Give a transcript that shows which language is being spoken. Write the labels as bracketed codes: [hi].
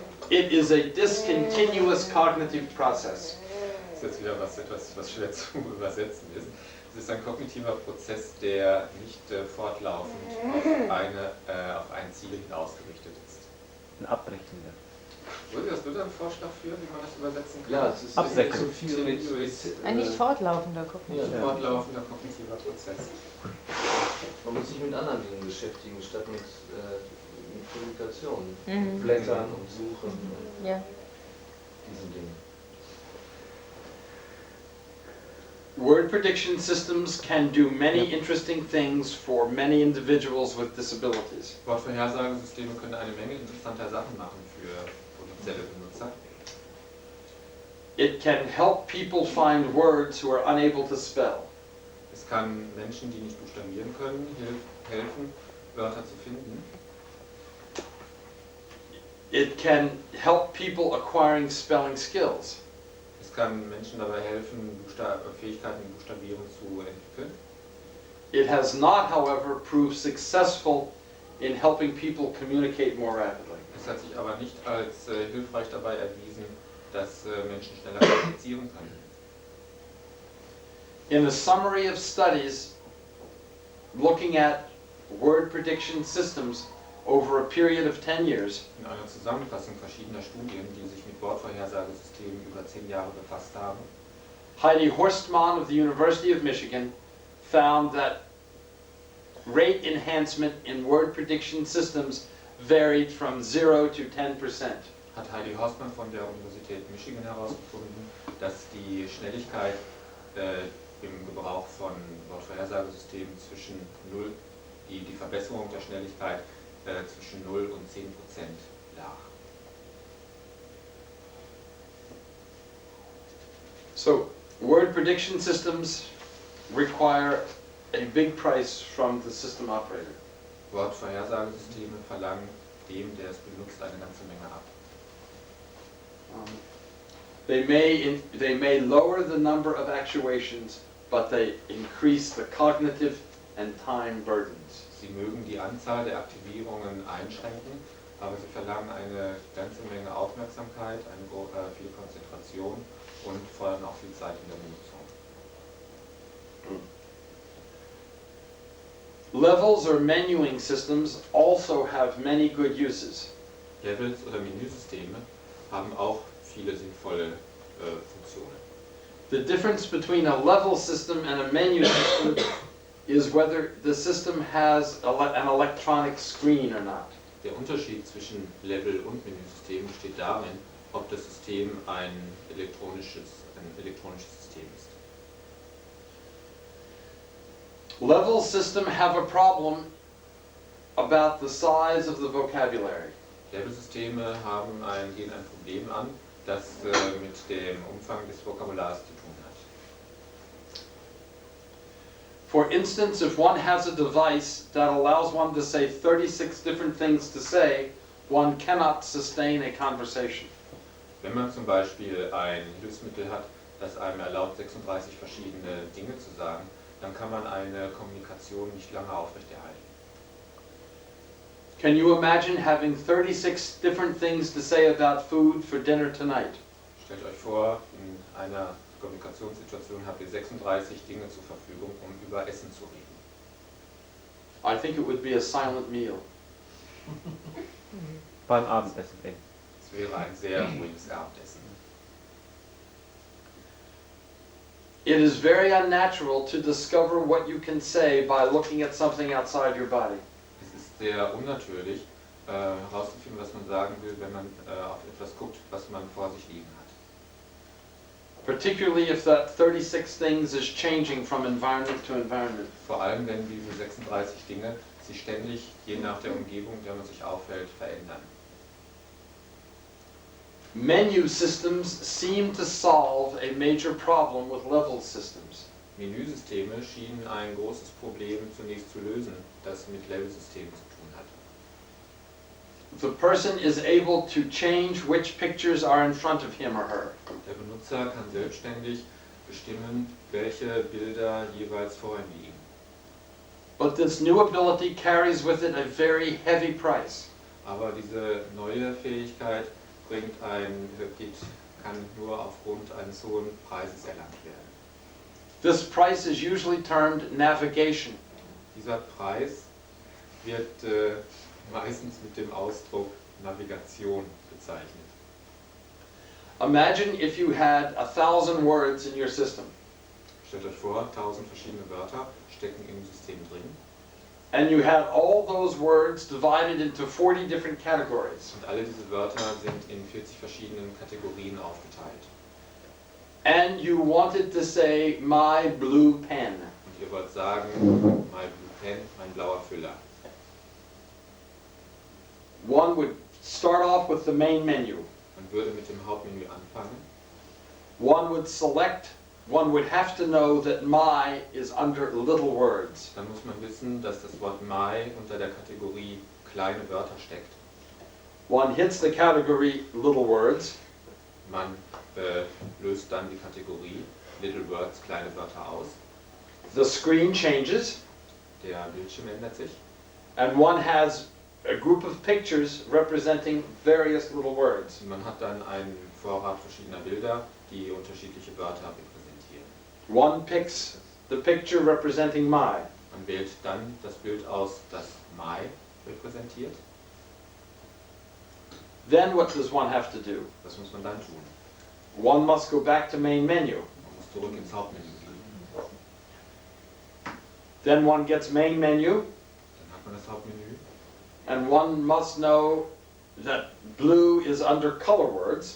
[en] It is a discontinuous cognitive process. [de] Das ist jetzt wieder was schwer zu übersetzen ist. Es ist ein kognitiver Prozess, der nicht fortlaufend auf ein Ziel hin ausgerichtet ist. Ein abbrechender. Hast du da einen Vorschlag für, wie man das übersetzen kann? Ja, es ist Abwechselnd. so viel mit Ein nicht fortlaufender Gucken. Ja. Ein fortlaufender kognitiver Prozess. man muss sich mit anderen Dingen beschäftigen, statt mit Kommunikation. Mhm. Blättern und Suchen und Ja. diesen Dingen. [en] Word prediction systems can do many interesting things for many individuals with disabilities. [de] Wortvorhersagesysteme können eine Menge interessanter Sachen machen für potenzielle Benutzer. [en] It can help people find words who are unable to spell. [de] Es kann Menschen, die nicht buchstabieren können, helfen, Wörter zu finden. [en] It can help people acquiring spelling skills. [de] Es kann Menschen dabei helfen, Fähigkeiten im Buchstabieren zu entwickeln. [en] It has not, however, proved successful in helping people communicate more rapidly. [de] Es hat sich aber nicht als hilfreich dabei erwiesen, dass Menschen schneller kommunizieren können. [en] In a summary of studies looking at word prediction systems over a period of 10 years, [de] In einer Zusammenfassung verschiedener Studien, die sich mit Wortvorhersagesystemen über 10 Jahre befasst haben, [en] Heidi Horstmann of the University of Michigan found that rate enhancement in word prediction systems varied from 0 to 10%. [de] hat Heidi Horstmann von der Universität Michigan herausgefunden, dass die Schnelligkeit im Gebrauch von Wortvorhersagesystemen zwischen 0, die Verbesserung der Schnelligkeit zwischen 0 und 10% lag. [en] So, word prediction systems require a big price from the system operator. [de] Wortvorhersagesysteme verlangen dem, der es benutzt, eine ganze Menge ab. [en] They may lower the number of actuations, but they increase the cognitive and time burdens. [de] Sie mögen die Anzahl der Aktivierungen einschränken, aber sie verlangen eine ganze Menge Aufmerksamkeit, viel Konzentration und fordern auch viel Zeit in der Benutzung. [en] Levels or menuing systems also have many good uses. [de] Levels oder Menüsysteme haben auch viele sinnvolle Funktionen. [en] The difference between a level system and a menu system is whether the system has an electronic screen or not. [de] Der Unterschied zwischen Level und Menüsystem besteht darin, ob das System ein elektronisches System ist. [en] Level systems have a problem about the size of the vocabulary. [de] Level-Systeme gehen ein Problem an das mit dem Umfang des Vokabulars zu tun hat. [en] For instance, if one has a device that allows one to say 36 different things to say, one cannot sustain a conversation. [de] Wenn man zum Beispiel ein Hilfsmittel hat, das einem erlaubt, 36 verschiedene Dinge zu sagen, dann kann man eine Kommunikation nicht lange aufrechterhalten. [en] Can you imagine having 36 different things to say about food for dinner tonight? [de] Stellt euch vor, in einer Kommunikationssituation habt ihr 36 Dinge zur Verfügung, um über Essen zu reden. [en] I think it would be a silent meal. [de] Beim Abendessen eben. Es wäre ein sehr ruhiges Abendessen. [en] It is very unnatural to discover what you can say by looking at something outside your body. [de] Es ist sehr unnatürlich, herauszufinden, was man sagen will, wenn man auf etwas guckt, was man vor sich liegen hat. [en] Particularly if that 36 things is changing from environment to environment. [de] Vor allem, wenn diese 36 Dinge sich ständig, je nach der Umgebung, in der man sich aufhält, verändern. [en] Menu systems seem to solve a major problem with level systems. [de] Menüsysteme schienen ein großes Problem zunächst zu lösen, das mit Levelsystemen zu tun hat. [en] The person is able to change which pictures are in front of him or her. [de] Der Benutzer kann selbstständig bestimmen, welche Bilder jeweils vor ihm liegen. [en] But this new ability carries with it a very heavy price. [de] Aber diese neue Fähigkeit kann nur aufgrund eines hohen Preises erlangt werden. [en] This price is usually termed navigation. [de] Dieser Preis wird meistens mit dem Ausdruck Navigation bezeichnet. [en] Imagine if you had 1,000 words in your system, [de] Stellt euch vor, 1000 verschiedene Wörter stecken im System drin. [en] and you had all those words divided into 40 different categories. [de] Und alle diese Wörter sind in 40 verschiedenen Kategorien aufgeteilt. [en] And you wanted to say, my blue pen. [de] Und ihr wollt sagen, [en] my blue pen, [de] mein blauer Füller. [en] One would start off with the main menu. [de] Man würde mit dem Hauptmenü anfangen. [en] One would have to know that my is under little words. [de] Dann muss man wissen, dass das Wort my unter der Kategorie kleine Wörter steckt. [en] One hits the category little words. [de] Man löst dann die Kategorie [en] Little Words, [de] kleine Wörter aus. [en] The screen changes, [de] Der Bildschirm ändert sich. [en] and one has a group of pictures representing various little words. [de] Und man hat dann einen Vorrat verschiedener Bilder, die unterschiedliche Wörter repräsentieren. [en] One picks the picture representing my. [de] Man wählt dann das Bild aus, das my repräsentiert. [en] Then what does one have to do? [de] Was muss man dann tun? [en] One must go back to main menu. [de] Man muss zurück ins Hauptmenü gehen. [en] Then one gets main menu, [de] Dann hat man das Hauptmenü. [en] and one must know that blue is under color words.